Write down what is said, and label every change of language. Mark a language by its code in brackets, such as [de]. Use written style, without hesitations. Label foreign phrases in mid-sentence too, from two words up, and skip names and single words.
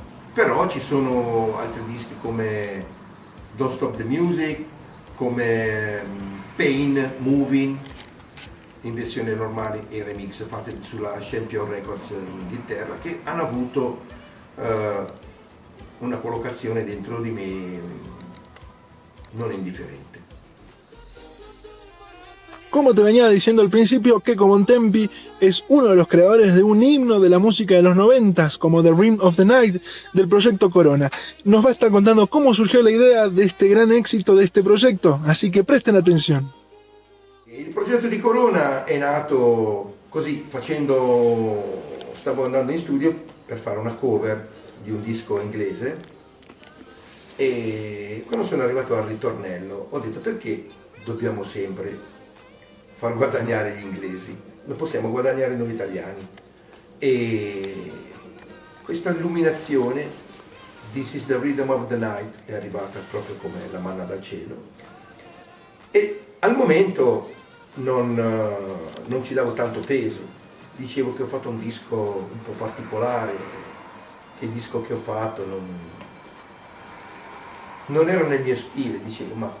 [it] Però ci sono altri dischi come Don't Stop the Music, come Pain, Moving, in versione normale e remix fatte sulla Champion Records in Inghilterra, che hanno avuto una collocazione dentro di me non indifferente. [es] Como te venía diciendo al principio, Checco Bontempi es uno de los creadores de un himno de la música de los 90s, como The Rim of the Night, del proyecto Corona. Nos va a estar contando cómo surgió la idea de este gran éxito de este proyecto, así que presten atención. [it] Il progetto di Corona è nato così, stavo andando in studio per fare una cover di un disco inglese, e quando sono arrivato al ritornello ho detto: perché dobbiamo sempre far guadagnare gli inglesi, non possiamo guadagnare noi italiani? E questa illuminazione, [en] This is the Rhythm of the Night, [it] è arrivata proprio come la manna dal cielo, e al momento non ci davo tanto peso. Dicevo che ho fatto un disco un po' particolare, che il disco che ho fatto non era nel mio stile, dicevo, ma...